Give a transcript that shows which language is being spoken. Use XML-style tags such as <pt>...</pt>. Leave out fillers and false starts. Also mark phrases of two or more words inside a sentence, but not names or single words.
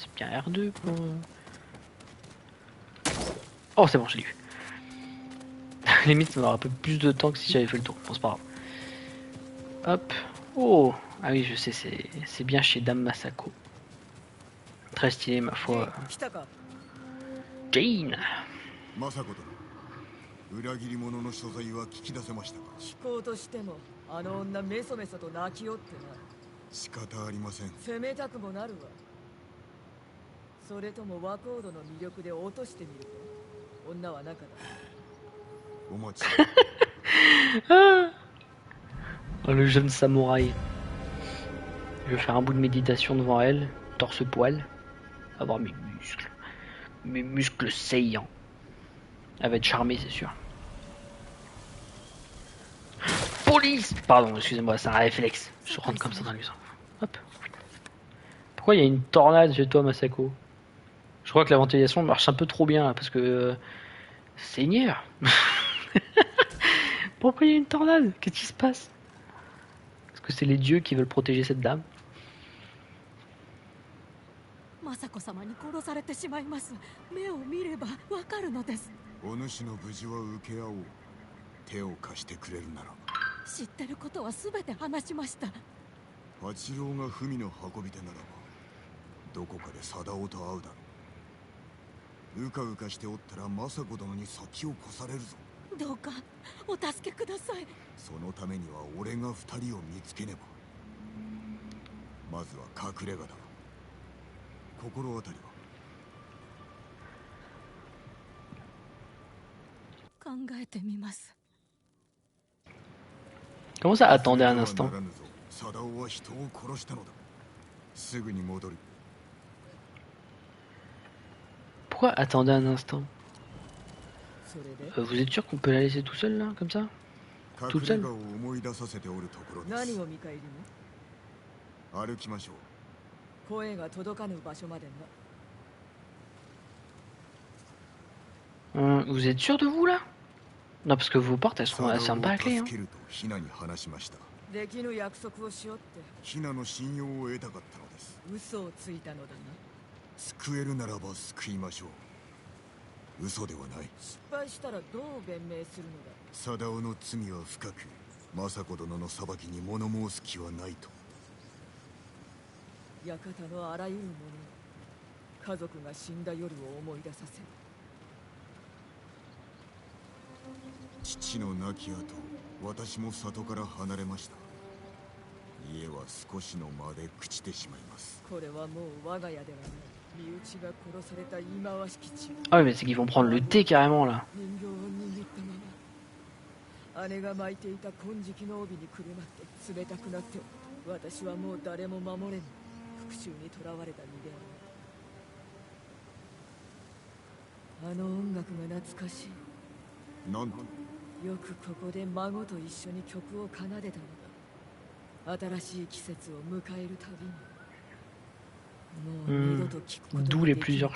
<fr>c'est bien R2 pour... Oh, c'est bon, je l'ai eu. Limite, ça m'aura un peu plus de temps que si j'avais fait le tour. Bon, c'est pas grave. Hop. Oh. Ah oui, je sais, c'est bien chez Dame Masako. Très stylé, ma foi. Jane.</fr> <ja>裏切り者の所在は聞き出せましたか？聞こうとしてもあの女メソメソと泣きよってな。仕方ありません。責めたくもなるわ。それともワコードの魅力で落としてみるか。女は中だ。お待ち。</ja> <fr>Oh, le jeune samouraï. Je vais faire un bout de méditation devant elle, torse poil, avoir mes muscles saillants. Elle va être charmée, c'est sûr. Police! Pardon, excusez-moi, c'est un réflexe. Je rentre comme ça dans les maison. Hop. Pourquoi il y a une tornade chez toi, Masako? Je crois que la ventilation marche un peu trop bien, parce que... Seigneur! Pourquoi il y a une tornade? Qu'est-ce qui se passe? Est-ce que c'est les dieux qui veulent protéger cette dame?</fr> <ja>雅子様に殺されてしまいます。目を見ればわかるのです。お主の無事は受け合おう。手を貸してくれるなら。知ってることはすべて話しました。八郎が文の運び手ならば、どこかで貞夫と会うだろう。うかうかしておったら政子殿に先を越されるぞ。どうかお助けください。そのためには俺が二人を見つけねば。まずは隠れ家だ。心当たりは？考えてみます。</ja> <fr>Comment ça? Attendez un instant.</fr> <ja>貞夫は人を殺したのだ。すぐに戻る。</ja> <fr>Pourquoi attendez un instant? Vous êtes sûr qu'on peut la laisser tout seul là, comme ça? Toute seule?</fr> <ja>何を見返りに？歩きましょう。声が届かぬ場所までな。</ja> <fr>Vous êtes sûr de vous là? Non, parce que vos portes elles sont pas à clé. Hein.</fr> <ja>できぬ約束をしよって。ヒナの信用を得たかったのです。嘘をついたのだな。救えるならば救いましょう。嘘ではない。失敗したらどう弁明するのだ。貞夫の罪は深く、政子殿の裁きに物申す気はないと。館のあらゆるもの、家族が死んだ夜を思い出させる。父の亡き後、私も里から離れました。家は少しの間で朽ちてしまいます。これはもう我が家ではない。身内が殺された忌まわしき地。</ja> <fr>Ah oui, mais c'est qu'ils vont prendre le thé carrément là.</fr> <ja>人形を握ったまま姉が巻いていた金色の帯にくるまって冷たくなっておる。私はもう誰も守れぬ復讐に囚われた身である。あの音楽が懐かしい。なんとよくここで孫と一緒に曲を奏でたのだ。新しい季節を迎えるたびに。もう二度と聞くこと</ja> <fr>D'où</fr> <ja>が</ja> <fr>les</fr> <ja>できない。</ja>